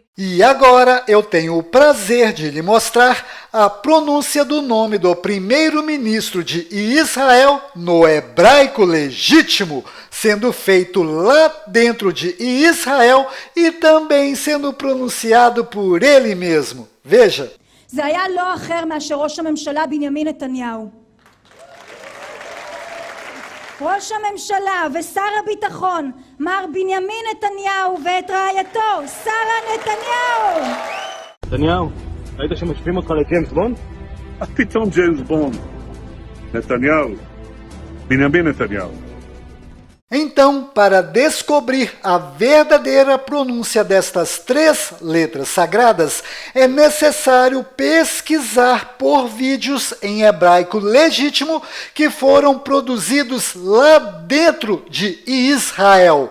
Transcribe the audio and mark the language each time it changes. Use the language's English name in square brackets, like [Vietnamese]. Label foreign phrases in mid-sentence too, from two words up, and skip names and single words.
[Portuguese] E agora eu tenho o prazer de lhe mostrar a pronúncia do nome do primeiro-ministro de Israel no hebraico legítimo, sendo feito lá dentro de Israel e também sendo pronunciado por ele mesmo. Veja. [Hebrew] זה היה לא אחר מאשר ראש הממשלה בנימין נתניהו. ראש הממשלה ושר הביטחון מר בנימין נתניהו ואת רעייתו שרה נתניהו. נתניהו, ראית שמשווים אותך לג'יימס בונד? מה פתאום ג'יימס בונד? נתניהו, בנימין נתניהו. [Portuguese] Então, para descobrir a verdadeira pronúncia destas três letras sagradas, é necessário pesquisar por vídeos em hebraico legítimo que foram produzidos lá dentro de Israel.